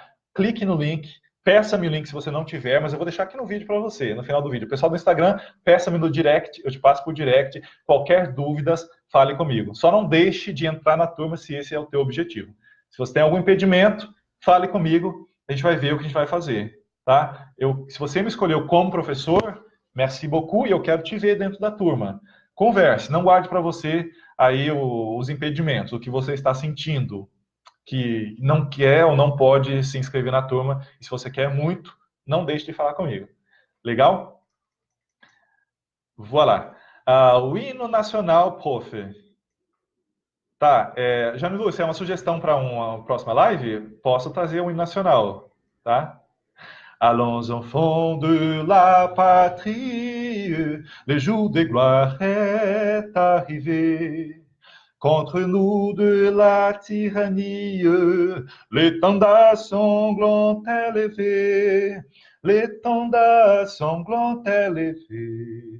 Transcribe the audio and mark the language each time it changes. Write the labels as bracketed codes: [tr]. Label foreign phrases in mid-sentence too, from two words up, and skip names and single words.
[pt] Clique no link, peça-me o link se você não tiver, mas eu vou deixar aqui no vídeo para você, no final do vídeo. Pessoal do Instagram, peça-me no direct, eu te passo por direct. Qualquer dúvidas, fale comigo. Só não deixe de entrar na turma se esse é o teu objetivo. Se você tem algum impedimento, fale comigo, a gente vai ver o que a gente vai fazer. Tá? Se você me escolheu como professor, [fr] merci beaucoup, [pt] e eu quero te ver dentro da turma. Converse, não guarde para você aí os impedimentos, o que você está sentindo. que não quer ou não pode se inscrever na turma. E se você quer muito, não deixe de falar comigo. Legal? Voilà. O hino nacional, prof. Tá, Janilu, se é uma sugestão para uma próxima live, posso trazer um hino nacional, tá? [fr] Allons enfants de la patrie, le jour de gloire est arrivé. Contre nous de la tyrannie, l'étendard sanglant élevé, l'étendard sanglant élevé.